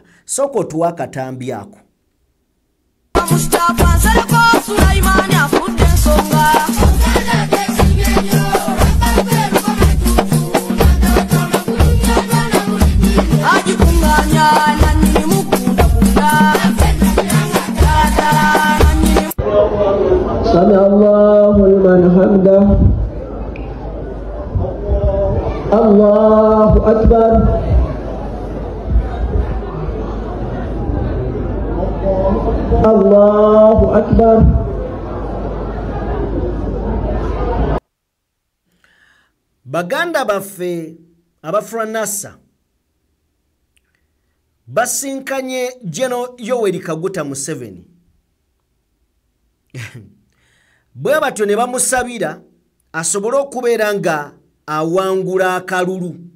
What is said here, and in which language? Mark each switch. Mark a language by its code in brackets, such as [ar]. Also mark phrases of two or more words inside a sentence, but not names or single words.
[lg] Sooka otuwa akatambi ako. Mustafa Nsereko Sulaimani afudde ensonga. Agikunganya nanyini mukundakunda. [ar] سمع الله لمن حمده. الله أكبر. الله أكبر. [lg] Baganda baffe Abafranasa basinkanye General Yoweri Kaguta Museveni. Bwe batyo ne bamusabira asobole okubeera nga awangula akalulu.